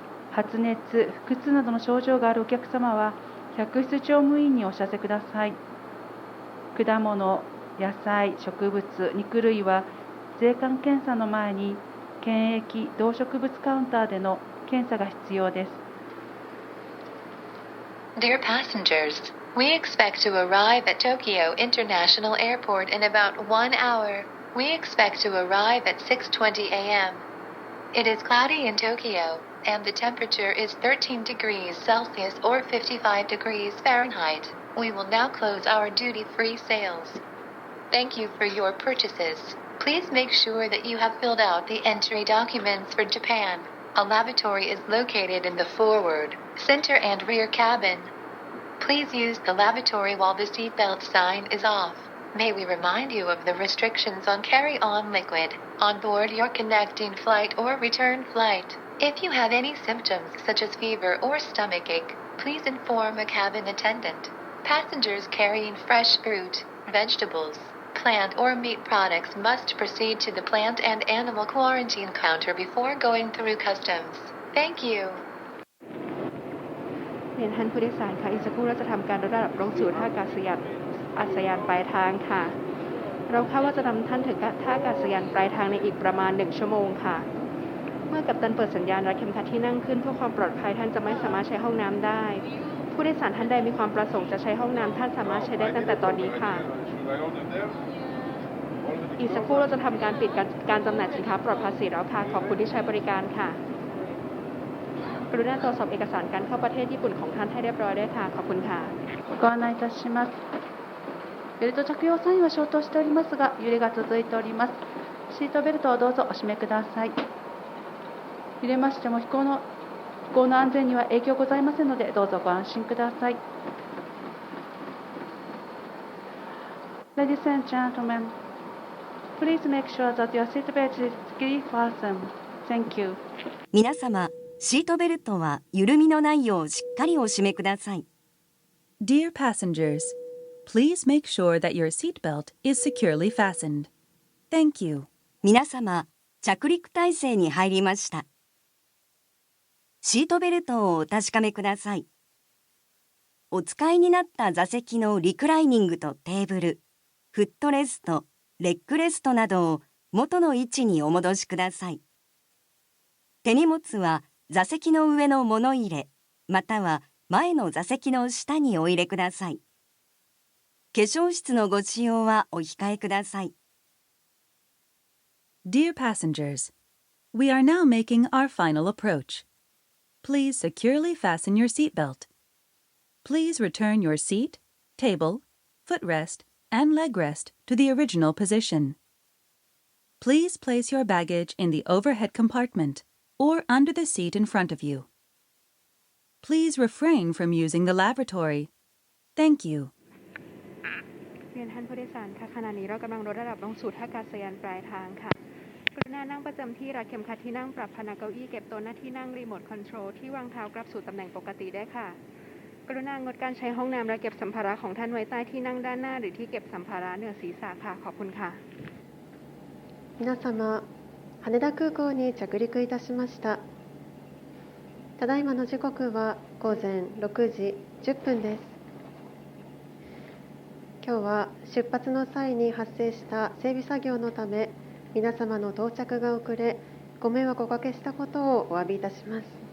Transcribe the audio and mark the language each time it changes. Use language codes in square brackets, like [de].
[ja] 発熱、腹痛などの症状があるお客様は客室乗務員にお知らせください。果物、野菜、植物、肉類は税関検査の前に検疫動植物カウンターでの検査が必要です。 [en] Dear passengers, we expect to arrive at Tokyo International Airport in about 1 hour. We expect to arrive at 6:20 a.m. It is cloudy in Tokyo, and the temperature is 13 degrees Celsius or 55 degrees Fahrenheit. We will now close our duty-free sales. Thank you for your purchases. Please make sure that you have filled out the entry documents for Japan. A lavatory is located in the forward, center, and rear cabin. Please use the lavatory while the seatbelt sign is off. May we remind you of the restrictions on carry-on liquid on board your connecting flight or return flight. If you have any symptoms such as fever or stomachache, please inform a cabin attendant. Passengers carrying fresh fruit, vegetables, plant or meat products must proceed to the plant and animal quarantine counter before going through customs. Thank you. [th] เรียนท่านผู้โดยสารค่ะอีกสักครู่เราจะทำการลดระดับลงสู่ท่าอากาศยานปลายทางค่ะเราคาดว่าจะนำท่านถึงท่าอากาศยานปลายทางในอีกประมาณ1ชั่วโมงค่ะเมื่อกัปตันเปิดสัญญาณรัดเข็มขัดที่นั่งขึ้นเพื่อความปลอดภัยท่านจะไม่สามารถใช้ห้องน้ำได้ผู้โดยสารท่านใดมีความประสงค์จะใช้ห้องน้ำท่านสามารถใช้ได้ตั้งแต่ตอนนี้ค่ะ อีกสักครู่เราจะทำการปิดการจำหน่ายสินค้าปลอดภาษีแล้วค่ะขอบคุณที่ใช้บริการค่ะกรุณาตรวจสอบเอกสารการเข้าประเทศญี่ปุ่นของท่านให้เรียบร้อยด้วยค่ะขอบคุณค่ะ [ja] ご案内いたします。ベルト着用サインは消灯しておりますが揺れが続いております。シートベルトをどうぞお締めください。揺れましても飛行の安全には影響ございませんのでどうぞご安心ください。 [en] Ladies and gentlemen, please make sure that your seatbelt is securely fastened. Thank you. [ja] 皆様、シートベルトは緩みのないようしっかりお締めください。 [en] Dear passengers, please make sure that your seatbelt is securely fastened. Thank you. [ja] 皆様、着陸態勢に入りました。シートベルトをお確かめください。お使いになった座席のリクライニングとテーブル、フットレスト、レッグレストなどを元の位置にお戻しください。手荷物は座席の上の物入れ、または前の座席の下にお入れください。化粧室のご使用はお控えください。 [en] Dear passengers, we are now making our final approach. Please securely fasten your seatbelt. Please return your seat, table, footrest, and leg rest to the original position. Please place your baggage in the overhead compartment or under the seat in front of you. Please refrain from using the lavatory. Thank you. [th] เรียนท่านผู้โดยสารค่ะขณะนี้เรากำลังลดระดับลงสู่ท่าอากาศยานปลายทางค่ะกรุณานั่งประจำที่รัดเข็มขัดที่นั่งปรับพนักเก้าอี้เก็บโต๊ะหน้าที่นั่งรีโมทคอนโทรลที่วางเท้ากลับสู่ตำแหน่งปกติได้ค่ะกรุณางดการใช้ห้องน้ำและเก็บสัมภาระของท่านไว้ใต้ที่นั่งด้านหน้าหรือที่เก็บสัมภาระเหนือศีรษะค่ะขอบคุณค่ะ [ja] 皆様、羽田空港に着陸いたしました。ただいまの時刻は午前6時10分です。今日は出発の際に発生した整備作業のため、皆様の到着が遅れ、ご迷惑をおかけしたことをお詫びいたします。